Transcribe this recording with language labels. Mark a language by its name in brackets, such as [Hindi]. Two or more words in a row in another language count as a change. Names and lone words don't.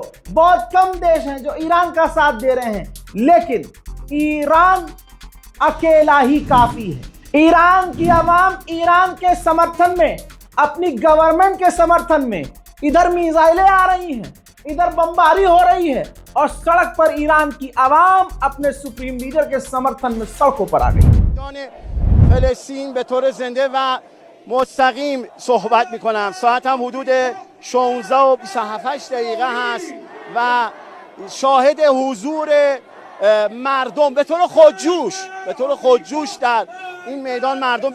[Hindi] बहुत कम देश हैं जो ईरान का साथ दे रहे हैं, लेकिन ईरान अकेला ही काफी है। ईरान की आवाम ईरान के समर्थन में, अपनी गवर्नमेंट के समर्थन में, इधर मिसाइलें आ रही हैं, इधर बमबारी हो रही है और सड़क पर ईरान की आवाम अपने [English] supreme leader [Hindi] के समर्थन में सड़कों पर आ गई। [Persian] فلسطین به طور زنده و مستقیم صحبت میکنم. ساعت هم حدود 16 و 27 دقیقه هست و شاهد حضور مردم به طور خودجوش در این میدان مردم.